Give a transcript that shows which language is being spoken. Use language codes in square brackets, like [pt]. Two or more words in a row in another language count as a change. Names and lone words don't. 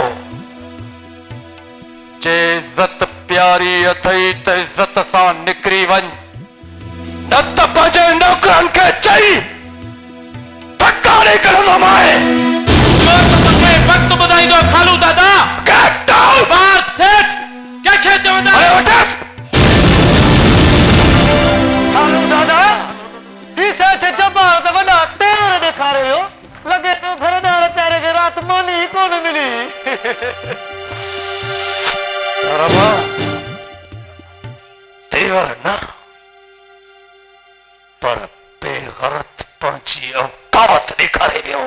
[sd] जे इज़त प्यारी अथई त इज़त सां निकिरी वञ, न त पंहिंजे नौकरनि खे चई धकाड़े कढंदो मां। वक़्तु ॿुधाईंदो खालू दादा। [en] Get out! [sd] बार सेठ कंहिंखे चवंदा? खालू दादा, ही सेठ जब्बार त वॾा तेवर ॾेखारे वियो। लॻे थो घरदार चारे खे राति मानी ई कोन मिली। तेवर न, पर बेगरत पंहिंजी औकात ॾेखारे वियो।